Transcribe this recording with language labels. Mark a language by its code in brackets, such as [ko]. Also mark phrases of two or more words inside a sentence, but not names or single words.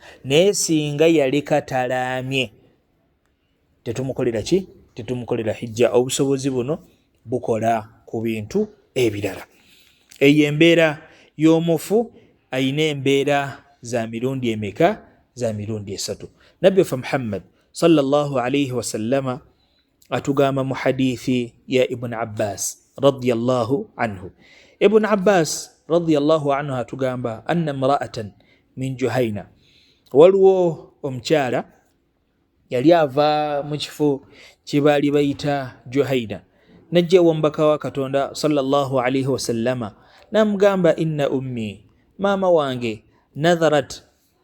[lg] Naye singa yaleka talaamye tetumukolera ki? Tetumukolera hijja. Obusobozi buno bukola ku bintu ebirala. Eyo embeera y'omufu ayina embeera za mirundi emeka? Za mirundi esatu. Nabbi waffe Muhammad [ar] صلى الله عليه وسلم [lg] atugamba mu hadithi ya Ibn Abbas [ar] رضي الله عنه. [lg] Ibn Abbas [ar] رضي الله عنه [lg] atugamba [ar] أن امرأة من جهينة, [lg] waliwo omukyala yali ava mu kifo kye baali bayita Juhayna, najja wambaka wa Katonda [ar] صلى الله عليه وسلم [lg] n'amugamba [ar] إن أمي, [lg] maama wange nadharat